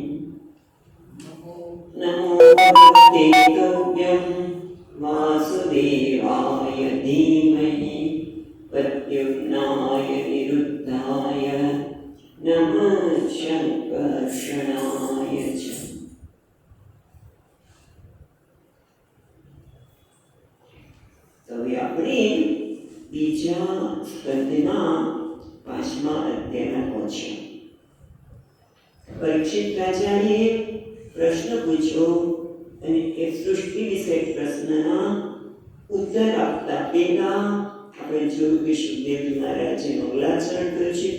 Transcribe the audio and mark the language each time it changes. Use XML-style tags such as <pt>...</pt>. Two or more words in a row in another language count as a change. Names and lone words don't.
<sa>नमो देवव्यं वासुदेवाय धीमहि प्रद्युम्नाय निरुद्धाय नमः शङ्कर्षणाय च।</sa> <gu>તો હવે આપણે બીજા સ્કંદના 5મા અધ્યાયમાં પહોંચ્યા. પરીક્ષિત રાજાએ પ્રશ્ન પૂછ્યો અને એ સૃષ્ટિ વિશે પ્રશ્નના ઉત્તર આપતા પહેલા આપણે જોયું કે સુખદેવજી મહારાજે મંગલાચરણ કર્યું છે.</gu>